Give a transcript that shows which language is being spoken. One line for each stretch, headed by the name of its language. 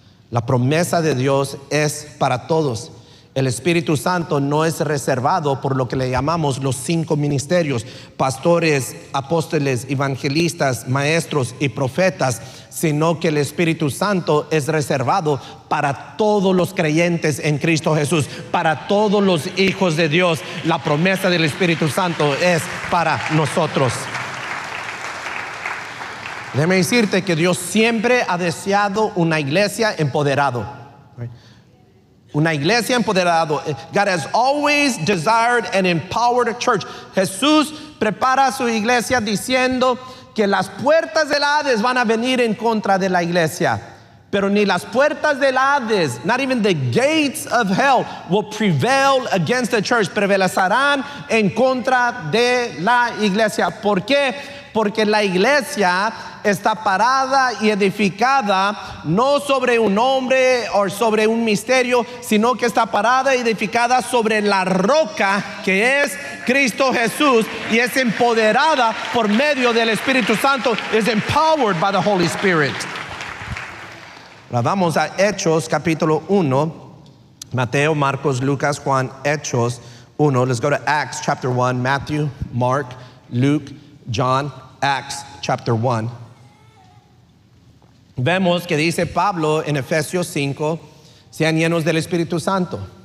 Spanish: La promesa de Dios es para todos. El Espíritu Santo no es reservado por lo que le llamamos los 5 ministerios: pastores, apóstoles, evangelistas, maestros y profetas, sino que el Espíritu Santo es reservado para todos los creyentes en Cristo Jesús, para todos los hijos de Dios. La promesa del Espíritu Santo es para nosotros. Déjame decirte que Dios siempre ha deseado una iglesia empoderado. Una iglesia empoderado.
English: God has always desired an empowered church.
Spanish: Jesús prepara a su iglesia diciendo que las puertas del Hades van a venir en contra de la iglesia. Pero ni las puertas del Hades,
English: not even the gates of hell, will prevail against the church.
Spanish: Prevalecerán en contra de la iglesia. ¿Por qué? Porque la iglesia está parada y edificada no sobre un hombre o sobre un misterio, sino que está parada y edificada sobre la roca que es Cristo Jesús, y es empoderada por medio del Espíritu Santo.
English: Is empowered by the Holy Spirit.
Spanish: Ahora vamos a Hechos capítulo 1. Mateo, Marcos, Lucas, Juan. Hechos 1.
English: Let's go to Acts chapter 1. Matthew, Mark, Luke, John. Acts chapter 1.
Spanish: Vemos que dice Pablo en Efesios 5, sean llenos del Espíritu Santo.